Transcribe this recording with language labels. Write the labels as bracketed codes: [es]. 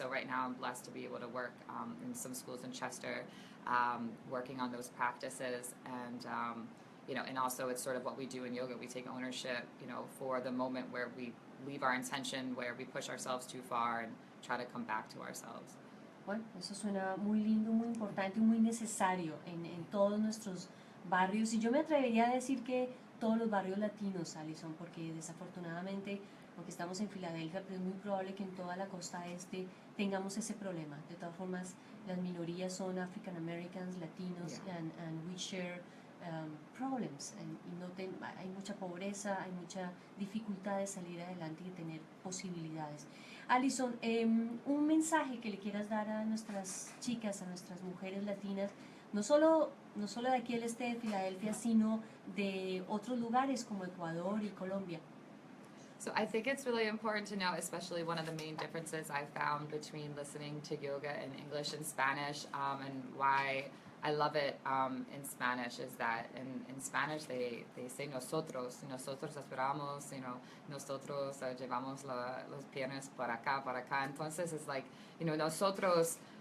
[en] So right now I'm blessed to be able to work in some schools in Chester, working on those practices, and, and also it's sort of what we do in yoga. We take ownership, for the moment where we leave our intention, where we push ourselves too far and try to come back to ourselves. [es] Bueno, eso suena muy lindo, muy importante y muy necesario en todos nuestros barrios, y yo me atrevería a decir que todos los barrios latinos, Alison, porque desafortunadamente, aunque estamos en Filadelfia, pero es muy probable que en toda la costa este tengamos ese problema. De todas formas, las minorías son [en] African Americans, Latinos, and we share problems, [es] hay mucha pobreza, hay mucha dificultad de salir adelante y de tener posibilidades. Alison, un mensaje que le quieras dar a nuestras chicas, a nuestras mujeres latinas, no solo de aquí el este de Filadelfia, sino de otros lugares como Ecuador y Colombia. [en] So I think it's really important to know, especially one of the main differences I found between listening to yoga in English and Spanish, and why I love it in Spanish is that in Spanish they say [es] nosotros esperamos, [en] you know, [es] nosotros llevamos los piernas por acá, entonces [en] it's like, you know, nosotros